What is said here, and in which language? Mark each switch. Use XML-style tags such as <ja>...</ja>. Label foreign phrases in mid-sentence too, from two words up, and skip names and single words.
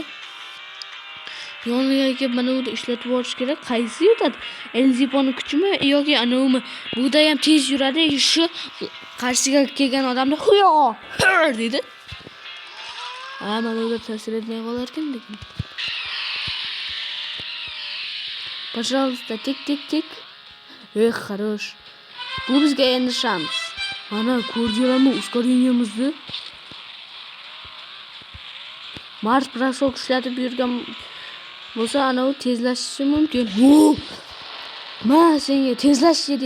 <uz>Yoniga kelib mana uni ishlatib yuborish kerak. Qaysi yutadi? Elziponing kuchimi yoki anavimi? Buda ham tez yuradi. Shu qarshisiga kelgan odamni xuyo dedi. Mana unda ta'sir etmay qolar ekan lekin.</uz> <ru>Пожалуйста, тик. Хорош.</ru> <uz>Bu bizga endi shans. Ana ko'rdinglarmi ускорениemizni? Mars brosok ishlatib yurgan bo'lsa, ana u tezlashishi mumkin. Men senga tezlash dedi.</uz>